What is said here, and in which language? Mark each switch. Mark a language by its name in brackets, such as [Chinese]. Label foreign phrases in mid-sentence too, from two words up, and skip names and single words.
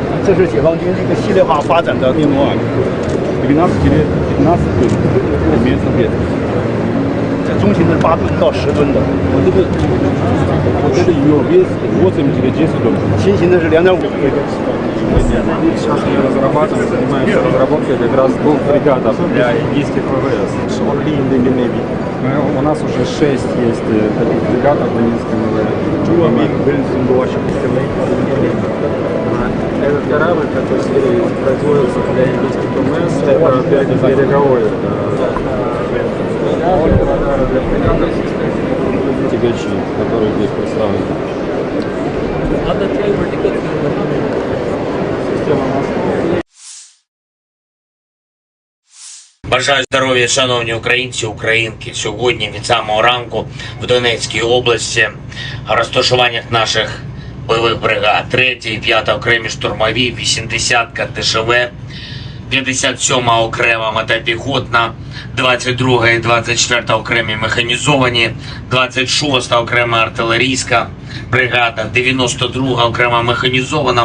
[Chinese] 这是解放军一个系列化发展的规模啊。 12 吨里面分别。这中型的8吨到10吨的， [Russian] Вот это ее вес 8-10 тонн. [Chinese] 轻型的是2.5吨。 [Russian] Сейчас мы разрабатываем, занимаемся разработкой как раз двух фрегатов для индийских ВВС. [English] Only in the Navy. [Russian] У нас уже 6 есть таких фрегатов в индийском ВВС. Этот корабль, который производится для индийских ВВС, это береговой. Тягачи, которые здесь представлены. Система мостов. [Ukrainian] Бажаю здоров'я, шановні українці, українки. Сьогодні від самого ранку в Донецькій області в розташуваннях наших бойових бригад 3-й і 5-та окремі штурмові, 80-ка ДШВ, 57-ма окрема мотопіхотна, 22-га і 24-та окремі механізовані, 26-та окрема артилерійська бригада, 92-га окрема механізована.